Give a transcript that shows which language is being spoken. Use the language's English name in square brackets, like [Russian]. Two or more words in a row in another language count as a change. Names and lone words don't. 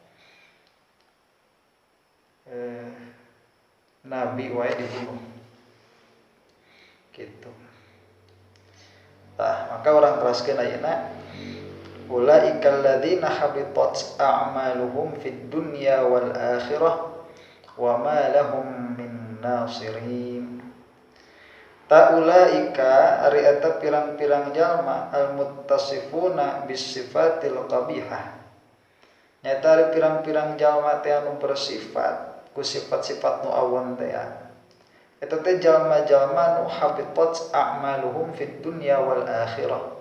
[Sundanese] Nabi wae dibunuh. Gitu. Tah, maka orang teraskeun ayeuna [Arabic] أولئك الذين حبطت أعمالهم في الدنيا والآخرة وما لهم من ناصرين. [Sundanese] Ta ulaika ari eta pirang-pirang jalma [Arabic] المتصفون بالصفات القبيحة. [Sundanese] Nyata ari pirang-pirang jalma teh anu bersifat ku sifat-sifat nu awan teh. Eta teh jalma-jalma nu [Arabic] حبطت أعمالهم في الدنيا والآخرة.